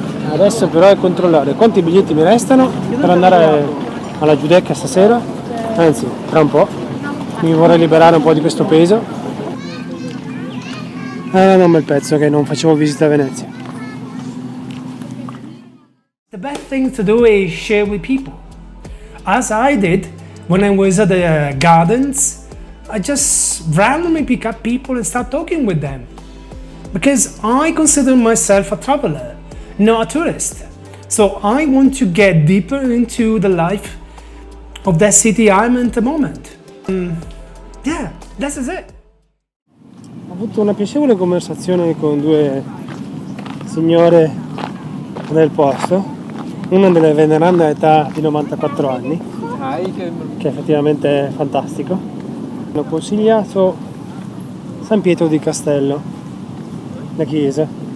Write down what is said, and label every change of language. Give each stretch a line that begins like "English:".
Italian: Adesso però è controllare quanti biglietti mi restano per andare alla Giudecca stasera, anzi tra un po', mi vorrei liberare un po' di questo peso. Non un bel pezzo che non facevo visita a Venezia.
English: The best thing to do is share with people, as I did. When I was at the gardens, I just randomly pick up people and start talking with them. Because I consider myself a traveler, not a tourist. So I want to get deeper into the life of that city I'm in at the moment. Yeah, this is it.
Italian: Ho avuto una piacevole conversazione con 2 signore del posto, una delle veneranda età di 94 anni, che effettivamente è fantastico. Hanno consigliato San Pietro di Castello, la chiesa.